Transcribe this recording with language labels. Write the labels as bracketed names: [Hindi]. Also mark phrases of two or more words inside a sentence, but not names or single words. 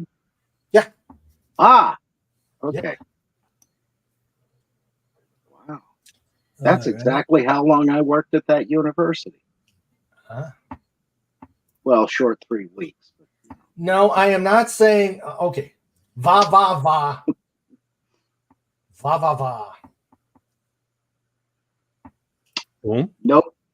[English] Yeah. Ah. Okay. Yeah. Wow. That's All right. exactly how long I worked at that university. Huh? Well, short 3 weeks. No, I am not saying. Okay. Va va va. Va va va. Boom. Nope.